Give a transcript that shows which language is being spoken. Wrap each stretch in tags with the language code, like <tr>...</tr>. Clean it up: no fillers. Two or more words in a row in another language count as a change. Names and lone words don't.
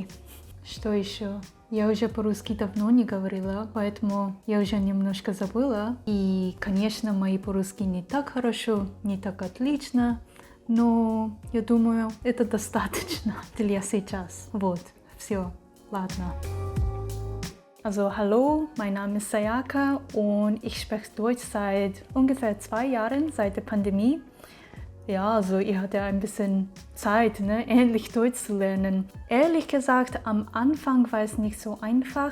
<ru>Что еще? Я уже по-русски давно не говорила, поэтому я уже немножко забыла. И, конечно, мои по-русски не так хорошо, не так отлично, но я думаю, это достаточно для сейчас. Вот, все, ладно.</ru> <de>Also hallo, mein Name ist Sayaka und ich spreche Deutsch seit ungefähr 2 Jahren, seit der Pandemie. Ja, also ich hatte ein bisschen Zeit, endlich Deutsch zu lernen. Ehrlich gesagt, am Anfang war es nicht so einfach.</de>